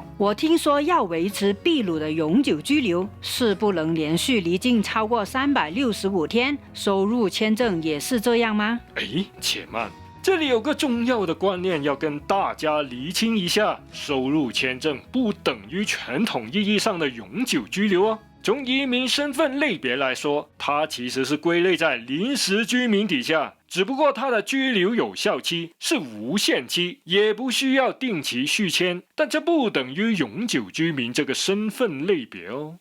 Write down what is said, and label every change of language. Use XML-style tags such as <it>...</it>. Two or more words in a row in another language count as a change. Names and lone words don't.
<zh>我聽說要維持秘魯的永久居留，是不能連續離境超過365天。收入簽證也是這樣嗎？誒，且慢。這裡有個重要的觀念要跟大家釐清一下，收入簽證不等於傳統意義上的永久居留哦。从移民身份类别来说，它其实是归类在临时居民底下，只不过它的居留有效期是无限期，也不需要定期续签，但这不等于永久居民这个身份类别哦。</zh>